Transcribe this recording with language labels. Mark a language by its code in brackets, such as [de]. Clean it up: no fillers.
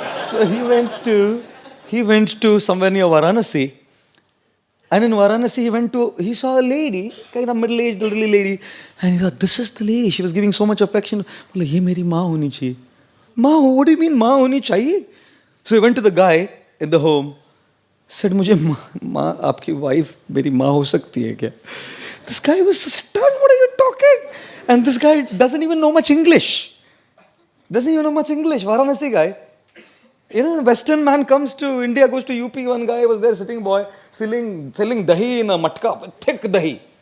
[en] So he went to somewhere near Varanasi. And in Varanasi, he saw a lady, kind of middle-aged elderly lady. And he thought, this is the lady. She was giving so much affection. [hi] बोले, ये मेरी माँ होनी चाहिए. [en] माँ, what do you mean [hi] माँ होनी चाहिए? [en] So he went to the guy in the home. Said, [hi] मुझे माँ, आपकी wife मेरी माँ हो सकती है क्या? [en] This guy was stunned. What are you talking? And this guy doesn't even know much English. Varanasi guy. A Western man comes to India, goes to UP. One guy was there, sitting boy, selling dahi in a matka, thick dahi.